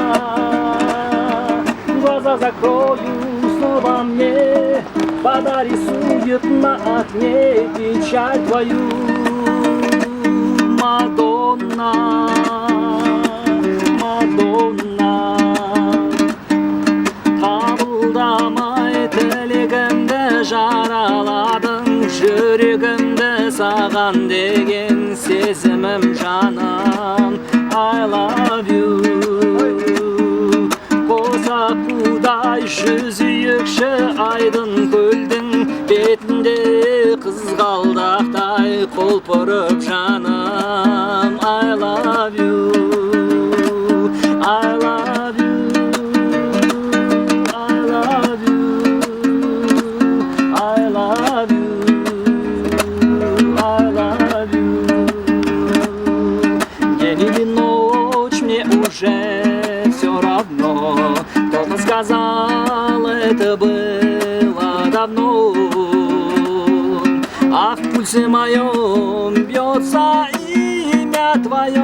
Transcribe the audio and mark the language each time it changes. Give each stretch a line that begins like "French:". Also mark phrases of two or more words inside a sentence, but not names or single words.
Russian: Глаза закрою, снова мне подарисует на окне печаль твою, Мадонна, Мадонна.
Kazakh: Қабылдамай тілегімді жараладың, жүрегімді саған деген сезімім жаным.
English: I love you.
Kazakh: Қосақудай жүзүйікші айдын көлдің бетінде қызғалдақтай құлпырып жаным.
English: I love you. I love you. I love you. I love you. I love you.
Russian: День или ночь мне уже все равно. Кто-то сказал, это было давно. А в пульсе моем бьется имя твое.